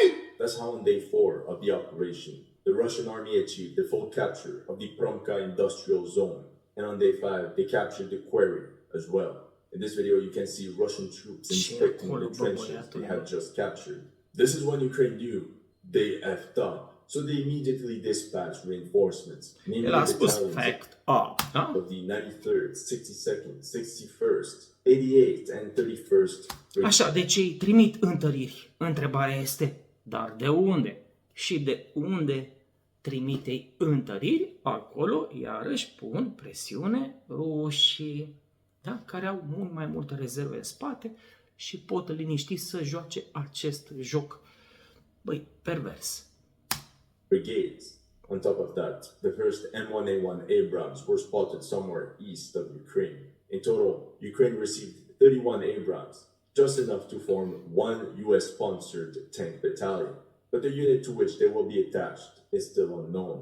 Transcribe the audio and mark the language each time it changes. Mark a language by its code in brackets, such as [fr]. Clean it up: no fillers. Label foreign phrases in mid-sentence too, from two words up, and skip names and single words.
[en] That's how on day 4 of the operation, the Russian army achieved the full capture of the Promka industrial zone. And on day 5, they captured the quarry as well. In this video, you can see Russian troops inspecting the trenches they had just captured. This is when Ukraine knew they effed up. So they immediately dispatched reinforcements, namely [ro] El a spus [en] battalions fact up, da? of the 93rd, 62nd, 61st, 88th, and 31st. [ro] Așa, deci ei trimit întăriri. Întrebarea este, dar de unde? Și de unde trimite ei întăriri? Acolo, iarăși, pun presiune rușii, da? Care au mult mai multe rezerve în spate și pot liniști să joace acest joc, băi, pervers. [en] Brigades. On top of that, the first M1A1 Abrams were spotted somewhere east of Ukraine. In total, Ukraine received 31 Abrams, just enough to form one US-sponsored tank battalion. But the unit to which they will be attached is still unknown.